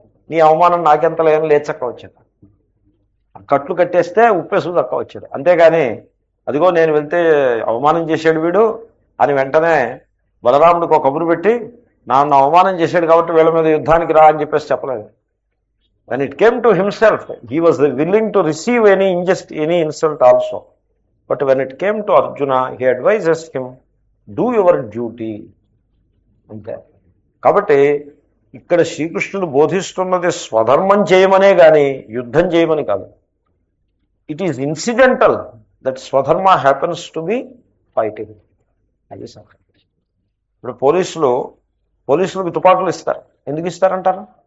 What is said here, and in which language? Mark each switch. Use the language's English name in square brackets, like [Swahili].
[Telugu] నీ అవమానం నాకెంత లేని లేచక్క వచ్చాడు. కట్లు కట్టేస్తే ఉప్పేసు దక్క వచ్చాడు. అంతేగాని అదిగో నేను వెళ్తే అవమానం చేశాడు వీడు అని వెంటనే బలరాముడికి ఒక కబురు పెట్టి నన్ను అవమానం చేశాడు కాబట్టి వీళ్ళ మీద యుద్ధానికి రా అని చెప్పేసి చెప్పలేదు. [English] when it came to himself he was willing to receive any insult also, but when it came to Arjuna he advises him do your duty అంతే. [Telugu] కాబట్టి ఇక్కడ శ్రీకృష్ణుడు బోధిస్తున్నది స్వధర్మం చేయమనే కానీ యుద్ధం చేయమని కాదు. [English] It is incidental that swadharma happens to be fighting. [Telugu] అది సంగతి. ఇప్పుడు పోలీసులకు తుపాకులు ఇస్తారు. ఎందుకు ఇస్తారంటారు?